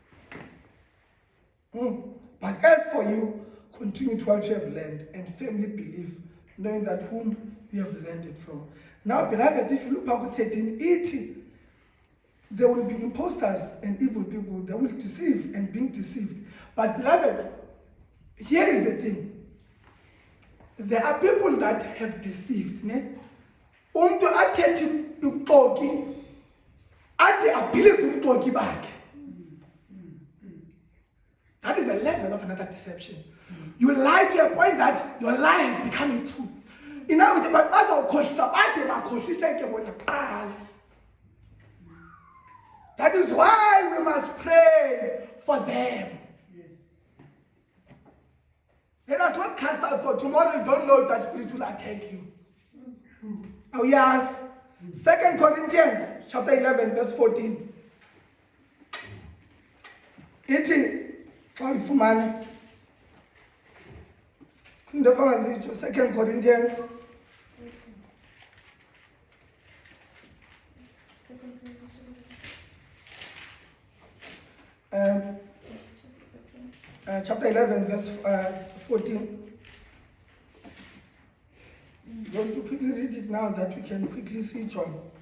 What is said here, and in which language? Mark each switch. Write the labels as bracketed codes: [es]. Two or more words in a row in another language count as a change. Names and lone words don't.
[en] But as for you, continue to what you have learned and firmly believe, knowing that whom you have learned it from. Now, beloved, if you look at 13:80, there will be impostors and evil people. They will deceive and being deceived. But beloved, here is the thing. There are people that have deceived. [xh] Umntu athethi uxoki ade abilise uxoki bakhe. [en] That is the level of another deception. You lie to a point that your lie is becoming truth. In other words, but [xh] bazawukhohlisa bade bakhohlise ke bona kuqala. [en] That is why we must pray for them. Let us not cast out for tomorrow. You don't know if that spirit will attack you. Oh yes. 2 Corinthians chapter 11 verse 14. [xh] Ithi xa uyifumana into efana zitsho [en] 2 Corinthians chapter 11 verse 14. I'm going to quickly read it now that we can quickly switch on.